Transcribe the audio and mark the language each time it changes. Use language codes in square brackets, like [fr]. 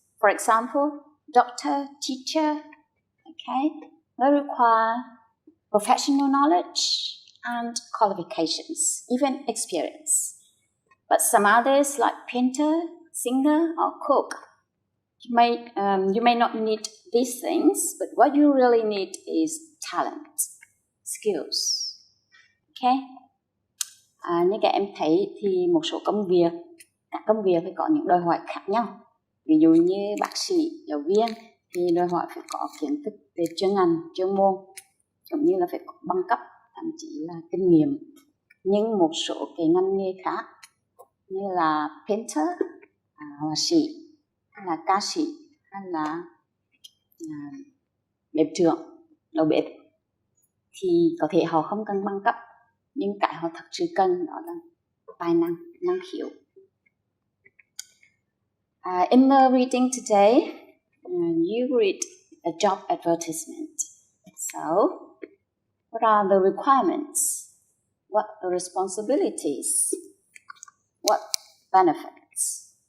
[en] For example, doctor, teacher, okay, they require professional knowledge and qualifications, even experience. But some others, like painter, singer, or cook, you may not need these things, but what you really need is talent, skills. Okay? [vi] Như các em thấy thì một số công việc, các công việc phải có những đòi hỏi khác nhau. Ví dụ như bác sĩ, giáo viên thì đòi hỏi phải có kiến thức về chuyên ngành, chuyên môn, cũng như là phải có bằng cấp, thậm chí là kinh nghiệm. Nhưng một số cái ngành nghề khác như là painter, họa sĩ, hay là ca sĩ, hay là bếp trưởng, đầu bếp thì có thể họ không cần bằng cấp, nhưng cái họ thật sự cần đó là tài năng, năng khiếu. [en] In the reading today, you read a job advertisement. So, what are the requirements? What are the responsibilities? What benefits?